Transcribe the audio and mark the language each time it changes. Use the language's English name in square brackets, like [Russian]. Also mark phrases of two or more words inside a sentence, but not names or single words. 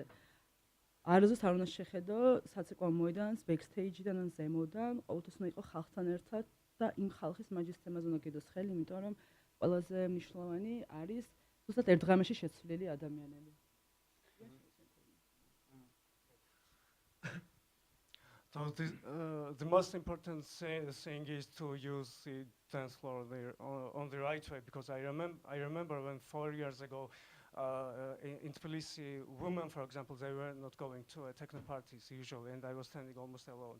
[Georgian] არასდროს არ უნდა შეხედო საცეკვაო მოედანს ბექსტეიჯიდან ან ზემოდან, ყოველთვის უნდა იყო ხალხთან ერთად და იმ ხალხის მაჯის თემაზე უნდა გიდოს ხელი, იმიტომ რომ ყველაზე მნიშვნელოვანი არის ზუსტად ერთ დღამში შეცვლილი ადამიანები. [English] So the most important thing is to use the dance floor there on the right way, because I remember when 4 years ago in Tbilisi, women, for example, they were not going to techno parties usually, and I was standing almost alone.